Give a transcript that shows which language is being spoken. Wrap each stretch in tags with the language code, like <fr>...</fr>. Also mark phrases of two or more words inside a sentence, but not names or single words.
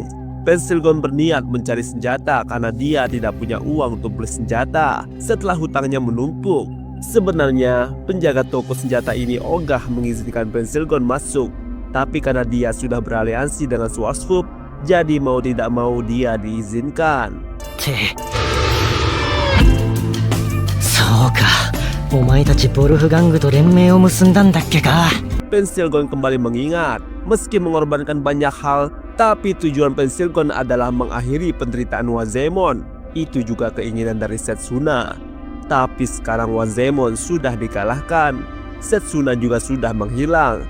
<id>Pensil Gon berniat mencari senjata karena dia tidak punya uang untuk beli senjata setelah hutangnya menumpuk. Sebenarnya, penjaga toko senjata ini ogah mengizinkan Pensil Gon masuk, tapi karena dia sudah beraliansi dengan Schwarzwolf, jadi mau tidak mau dia diizinkan.</id> <ja>そうか、お前たちボルフガングと連盟を結んだんだっけか。</ja> <id>Pensil Gon kembali mengingat, meski mengorbankan banyak hal, tapi tujuan Pensil Gon adalah mengakhiri penderitaan Wazemon. Itu juga keinginan dari Setsuna. Tapi sekarang Wazemon sudah dikalahkan, Setsuna juga sudah menghilang.</id>